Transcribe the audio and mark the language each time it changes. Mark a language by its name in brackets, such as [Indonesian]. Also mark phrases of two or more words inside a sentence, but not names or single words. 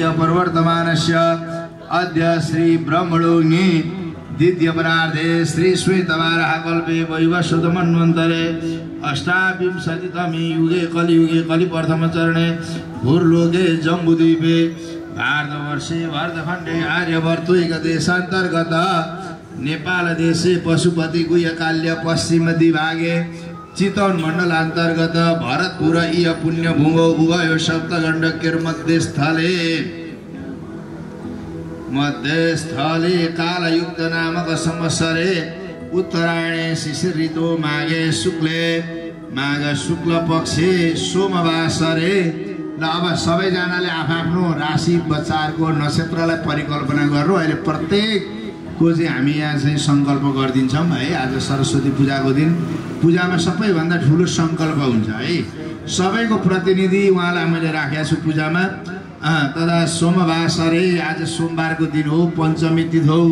[Sanskrit] प्रवर्तमानस्य अद्य श्री ब्रह्मणोऽग्नि द्वितीयपरार्धे श्री श्वेतवाराहकल्पे वैवस्वतमन्वन्तरे अष्टाविंशतितमे युगे कलियुगे कलिप्रथमचरणे भूर्लोके जम्बूद्वीपे भारतवर्षे भारतखण्डे आर्यवर्तुकदेशान्तर्गत नेपाल देशे पशुपति गुह्यकाल्य पश्चिम दिभागे चितवन मण्डलान्तर्गत भरतपुर इय पुण्यभूमौ उभयो मध्यस्थले कालयुक्त नामक संवत्सरे उत्तरायणे शिशिर ऋतु माघे शुक्ले माघ शुक्ल पक्षे सोमवासरे। [Nepali] ल अब सबैजनाले आफ्नो राशि बच्चाहरूको नक्षत्रलाई परिकल्पना गर्नु। अहिले प्रत्येकको चाहिँ हामी यहाँ चाहिँ सङ्कल्प गरिदिन्छौँ है। आज सरस्वती पूजाको दिन पूजामा सबैभन्दा ठुलो सङ्कल्प हुन्छ है। सबैको प्रतिनिधि उहाँलाई मैले राखेको छु पूजामा। [Sanskrit] तदा सोमवासरे [Nepali] आज सोमबारको दिन हो, पञ्चमी तिथि हो।